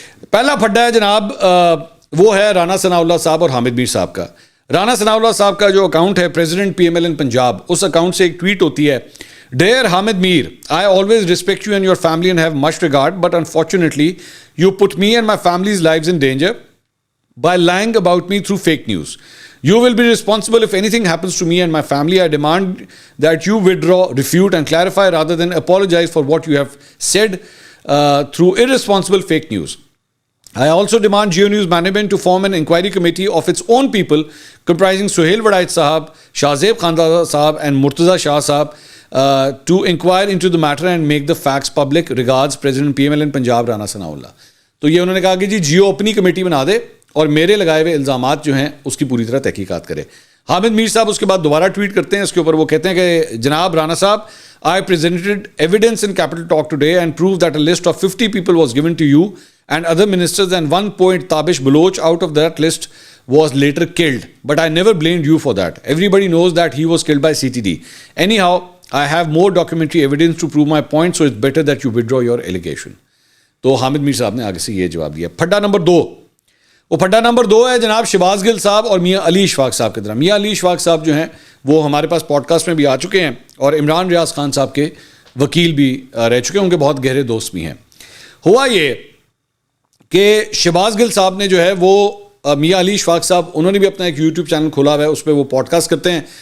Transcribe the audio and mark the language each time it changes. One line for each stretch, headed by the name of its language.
Urdu: پہلا پھڈا ہے جناب وہ ہے رانا ثناء اللہ صاحب اور حامد میر صاحب کا. رانا ثناء اللہ صاحب کا جو اکاؤنٹ ہے president P M L N Punjab, اس اکاؤنٹ سے ایک ٹویٹ ہوتی ہے،
English: Dear Hamid Mir, I always respect you and your family and have much regard, but unfortunately you put me and my families lifes in danger by lying about me through fake news. You will be responsible if anything happens to me and my family. I demand that you withdraw, refute and clarify rather than apologize for what you have said through irresponsible fake news. I also demand Jio News management to form an inquiry committee of its own people comprising Suhail Wadait Sahab, Shahzeb Khandada Sahab and Murtaza Shah Sahab to inquire into the matter and make the facts public. Regards, President PMLN Punjab Rana Sanaullah.
Urdu: تو یہ انہوں نے کہا کہ جی جیو اپنی committee بنا دے اور میرے لگائے ہوئے الزامات جو ہیں اس کی پوری طرح تحقیقات کرے. حامد میر صاحب اس کے بعد دوبارہ ٹویٹ کرتے ہیں، اس کے اوپر وہ کہتے ہیں کہ جناب رانا صاحب،
English: I presented evidence in Capital Talk today and proved that a list of 50 people was given to you and other ministers, and one point Tabish Baloch out of that list was later killed. But I never blamed you for that. Everybody knows that he was killed by CTD. Anyhow, I have more documentary evidence to prove my point, so it's better that you withdraw your allegation.
Urdu: تو حامد میر صاحب نے آگے سے یہ جواب دیا. پھڈا number 2، وہ پھڈا number 2 ہے جناب شہباز گل صاحب اور میاں علی اشفاق صاحب کی طرح. میاں علی اشفاق صاحب جو ہیں وہ ہمارے پاس پوڈ کاسٹ میں بھی آ چکے ہیں اور عمران ریاض خان صاحب کے وکیل بھی رہ چکے ہیں، ان کے بہت گہرے دوست بھی ہیں. ہوا یہ کہ شہباز گل صاحب نے جو ہے وہ میاں علی اشفاق صاحب، انہوں نے بھی اپنا ایک یوٹیوب چینل کھولا ہوا ہے، اس پہ وہ پوڈ کاسٹ کرتے ہیں.